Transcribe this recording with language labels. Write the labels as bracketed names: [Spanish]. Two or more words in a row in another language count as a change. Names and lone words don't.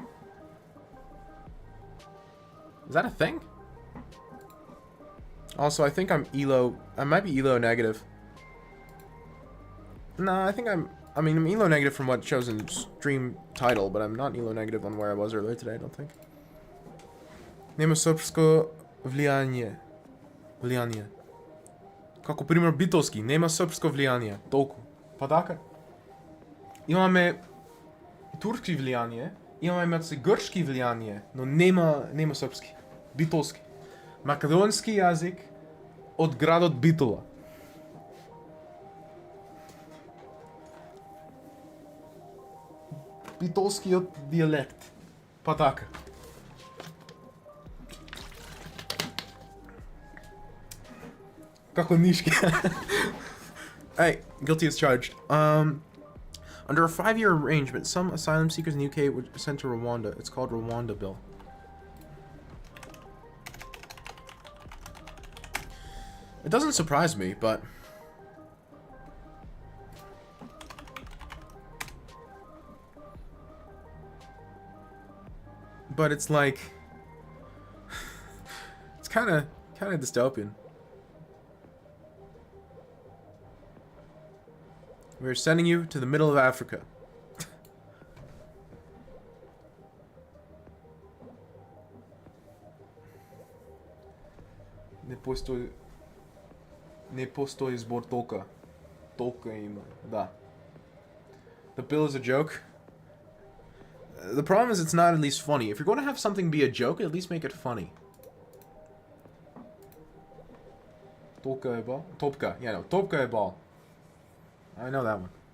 [English] Is that a thing? Also, I think I might be ELO negative. No, I'm ELO negative from what shows in stream title, but I'm not ELO negative on where I was earlier today, I don't think. [Macedonian] Нема српско влијание. Влияние. Како пример битовски, нема српско влияние. Толку. Па така. Имаме турски влияние, имаме грчки влияние, но нема српски. Битолски. Македонски јазик од градот Битола. Битолскиот диалект. Па така. Како нишки. [English] Hey, guilty as charged. Under a 5-year arrangement, some asylum seekers in the UK were sent to Rwanda. It's called Rwanda Bill. It doesn't surprise me, but... But it's like... it's kind of dystopian. We're sending you to the middle of Africa. [Macedonian] Не постои збор толка. Толка има. Да. [English] The bill is a joke. The problem is it's not at least funny. If you're going to have something be a joke, at least make it funny. [Macedonian] Топка е ball? Топка. [English] Yeah, no. [Macedonian] Топка е ball. [English] I know that one.